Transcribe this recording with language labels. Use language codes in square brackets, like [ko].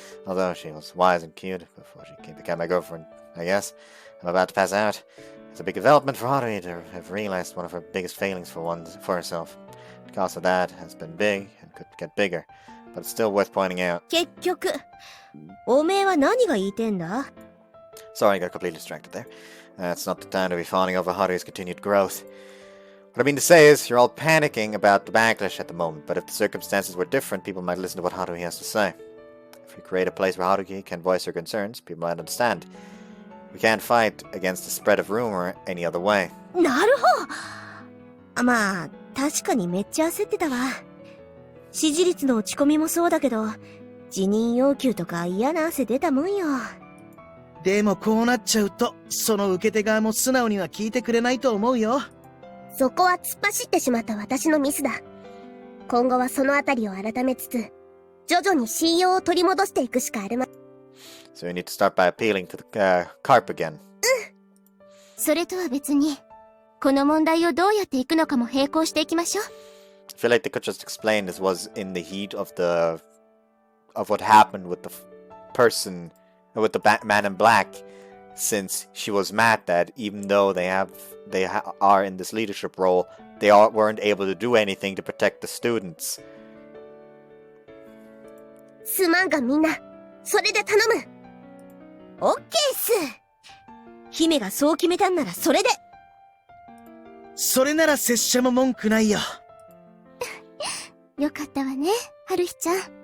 [en] Although she was wise and cute before she became my girlfriend, I guess. I'm about to pass out. It's a big development for Haruhi to have realized one of her biggest failings for herself. The cost of that has been big and could get bigger, but it's still worth pointing out. [ja] 結局、おめえは何が言いてんだ？ [en] Sorry, I got completely distracted there. It's not the time to be fawning over Haruhi's continued growth. What I mean to say is, you're all panicking about the backlash at the moment, but if the circumstances were different, people might listen to what Haruhi has to say. If we create a place where Haruhi can voice her concerns, people might understand. We can't fight against the spread of rumor any other way. [ja] なるほど。まあ、確かにめっちゃ焦ってたわ。支持率の落ち込みもそうだけど、辞任要求とか嫌な汗出たもんよ。でもこうなっちゃうと、その受け手側も素直には聞いてくれないと思うよ。そこは突っ走ってしまった私のミスだ。今後はそのあたりを改めつつ、徐々に信用を取り戻していくしかあるま。 [en] So you need to start by appealing to the carp again. [ja] それとは別に、この問題をどうやっていくのかも並行していきましょう。 [en] I feel like they could just explain this was in the heat of what happened with the person, with the man in black, since she was mad that even though they are in this leadership role, they weren't able to do anything to protect the students. [ja] すまんがみんな、それで頼む。オッケーっす。姫がそう決めたんならそれで。それなら拙者も文句ないよ。よかったわね、春日ちゃん。